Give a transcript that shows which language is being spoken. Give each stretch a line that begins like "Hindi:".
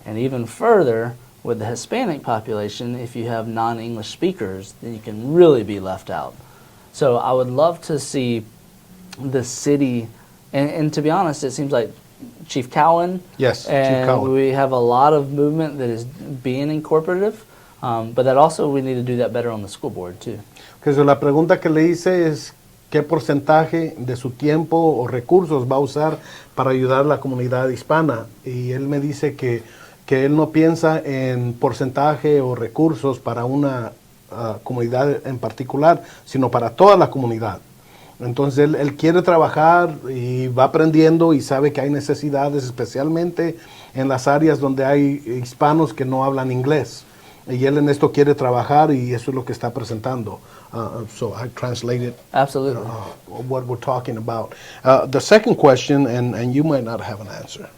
English: And even further, with the Hispanic population, if you have non-English speakers, then you can really be left out. So I would love to see the city, and to be honest, it seems like Chief Cowan. Yes, and Chief Cowan. We have a lot of movement that is being incorporative, but that also we need to do that better on the school board too. Because
Spanish: la pregunta que le hice es qué porcentaje de su tiempo o recursos va a usar para ayudar a la comunidad hispana. Y él me dice que él no piensa en porcentaje o recursos para una comunidad en particular, sino para toda la comunidad. Entonces él quiere trabajar y va aprendiendo y sabe que hay necesidades, especialmente en las áreas donde hay hispanos que no hablan inglés. Y él en esto quiere trabajar y eso es lo que está presentando.
English: So I translated Absolutely. What we're talking about. The second question, and you might not have an answer.